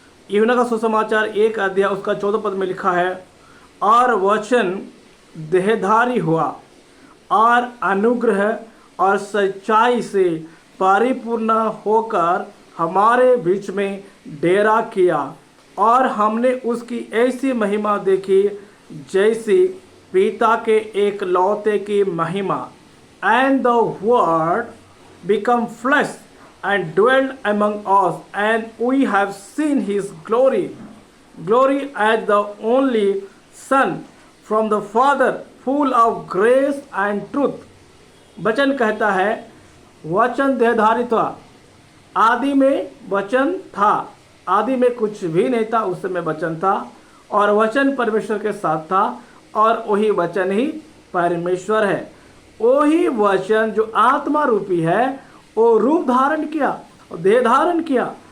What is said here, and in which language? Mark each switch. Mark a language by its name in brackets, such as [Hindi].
[Hindi] यूहन्ना का सुसमाचार 1 अध्याय उसका 14 पद में लिखा है, और वचन देहधारी हुआ और अनुग्रह और सच्चाई से परिपूर्ण होकर हमारे बीच में डेरा किया, और हमने उसकी ऐसी महिमा देखी जैसी पिता के एक लौते की महिमा। [English] And the word become flesh and dwelt among us, and we have seen his glory as the only Son from the Father, full of grace and truth। [Hindi] वचन कहता है वचन देहधारी था, आदि में वचन था, आदि में कुछ भी नहीं था, उस समय वचन था, और वचन परमेश्वर के साथ था, और वही वचन ही परमेश्वर है। वही वचन जो आत्मा रूपी है वो रूप धारण किया और देह धारण किया।